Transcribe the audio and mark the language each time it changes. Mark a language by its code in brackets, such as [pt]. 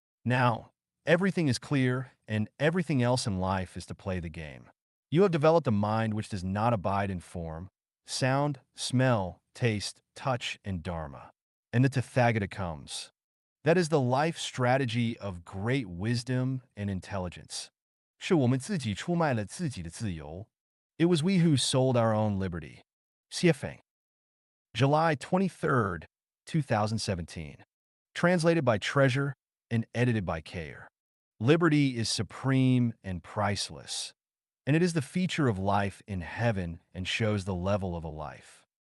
[en] Now, everything is clear, and everything else in life is to play the game. You have developed a mind which does not abide in form, sound, smell, taste, touch, and dharma. And the Tathagata comes. That is the life strategy of great wisdom and intelligence. [zh] 是我们自己出卖了自己的自由. [en] It was we who sold our own liberty. Xuefeng. July 23rd, 2017. Translated by Treasure and edited by Care. Liberty is supreme and priceless, and it is the feature of life in heaven and shows the level of a life.